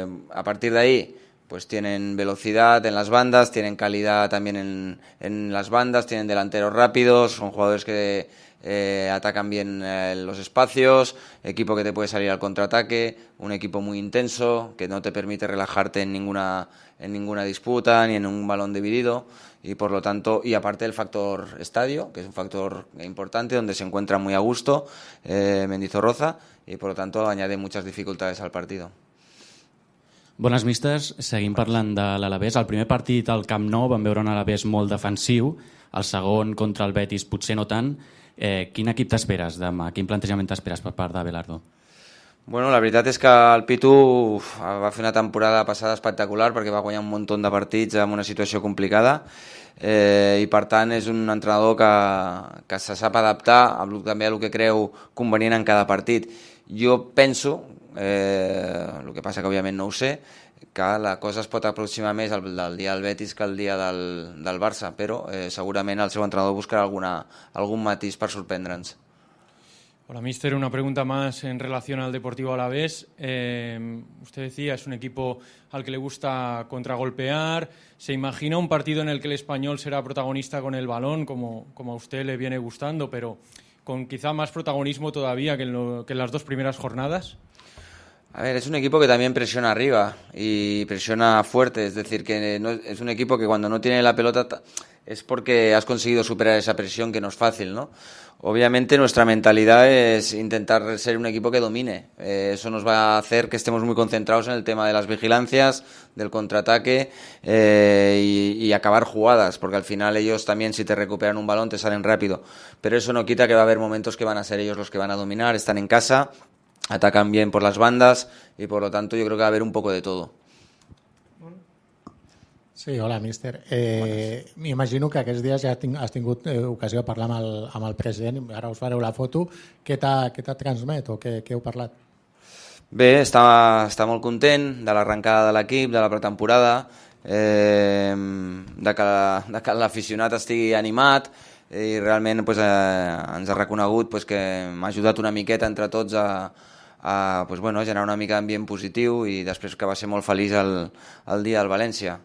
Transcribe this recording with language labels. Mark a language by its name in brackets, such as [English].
[Spanish] A partir de ahí, pues tienen velocidad en las bandas, tienen calidad también en las bandas, tienen delanteros rápidos, son jugadores que atacan bien los espacios, equipo que te puede salir al contraataque, un equipo muy intenso que no te permite relajarte en ninguna disputa ni en un balón dividido, y por lo tanto, y aparte el factor estadio, que es un factor importante donde se encuentra muy a gusto Mendizorroza, y por lo tanto añade muchas dificultades al partido. [Catalan] Bones, místers. Seguim parlant de l'Alavés. El primer partit al Camp Nou vam veure un Alavés molt defensiu, el segon contra el Betis potser no tant. Quin equip t'esperes demà? Quin plantejament t'esperes per part d'Abelardo? Bueno, la veritat és que el Pitu va fer una temporada passada espectacular perquè va guanyar un munt de partits en una situació complicada i per tant és un entrenador que se sap adaptar també a el que creu convenient en cada partit. Jo penso, el que passa que òbviament no ho sé, que la cosa es pot aproximar més del dia del Betis que el dia del Barça, però segurament el seu entrenador buscarà algun matís per sorprendre'ns. [Spanish] Hola, míster. Una pregunta más en relación al Deportivo Alavés. Usted decía, es un equipo al que le gusta contragolpear. ¿Se imagina un partido en el que el Español será protagonista con el balón, como a usted le viene gustando, pero con quizá más protagonismo todavía que en las dos primeras jornadas? A ver, es un equipo que también presiona arriba y presiona fuerte, es decir, que es un equipo que cuando no tiene la pelota es porque has conseguido superar esa presión que no es fácil, ¿no? Obviamente nuestra mentalidad es intentar ser un equipo que domine. Eso nos va a hacer que estemos muy concentrados en el tema de las vigilancias, del contraataque y acabar jugadas, porque al final ellos también, si te recuperan un balón, te salen rápido. Pero eso no quita que va a haber momentos que van a ser ellos los que van a dominar, están en casa, atacan bien por las bandas y por lo tanto yo creo que va a haber un poco de todo. [Catalan] Sí, hola, míster. M'imagino que aquests dies ja has tingut ocasió de parlar amb el president, ara us fareu la foto. Què t'ha transmet o què heu parlat? Bé, està molt content de l'arrencada de l'equip, de la pretemporada, de que l'aficionat estigui animat i realment ens ha reconegut que m'ha ajudat una miqueta entre tots a generar una mica d'ambient positiu i després que va ser molt feliç el dia del València.